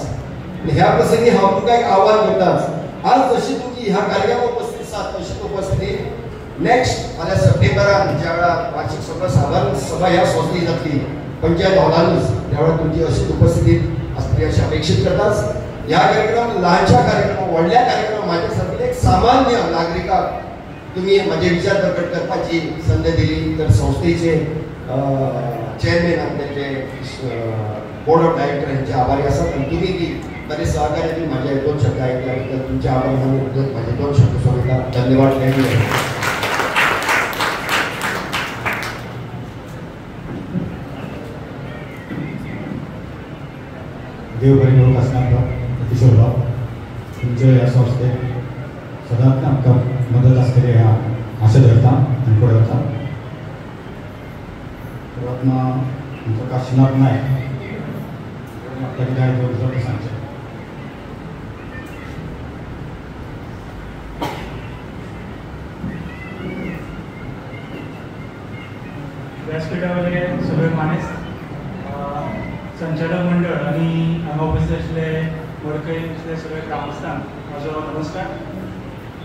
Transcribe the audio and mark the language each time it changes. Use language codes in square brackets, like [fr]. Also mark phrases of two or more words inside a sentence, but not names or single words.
[kok] ह्या प्रसंगी हांव तुमकां एक आव्हान करताच, आज जशी तुमची ह्या कार्यक्रमात उपस्थित आसात तशीच उपस्थिती नेक्स्ट फाल्यां सप्टेंबरान ज्या वेळार वार्षिक सर्वसाधारण सभा ह्या संस्थेची जातली पंचायत हॉलानूच, त्या वेळार तुमची अशीच उपस्थिती आसतली अशी अपेक्षित करताच. ह्या कार्यक्रम ल्हानशा कार्यक्रम व्हडल्या कार्यक्रम म्हाज्या सारकेले एक सामान्य नागरिकाक तुम्ही माझे विचार प्रकट करपाची संधी दिली. तर संस्थेचे चेअरमॅन आपले [en] board of director [kok] यांचे आभारी आसात आणि तुम्ही बी बरे सहकार्य तुम्ही माझे 2 शब्द ऐकल्याबद्दल तुमचे आभार मानून माझे 2 शब्द सोडता. धन्यवाद. देव बरे लोक असणार किशोरराव तुमचे या संस्थेक सदांच आमकां मदत आसतली ह्या आशा धरता आनी फुडें वता. रत्ना आमचो काशीनाथ नायक म्हाका कितें आयकूंक सांगचें. व्यासपीठावरले सगळे मानेस्त संचालक मंडळ आणि हांगा उपस्थित आशिल्ले वडकय सगळे ग्रामस्थांक म्हजो नमस्कार.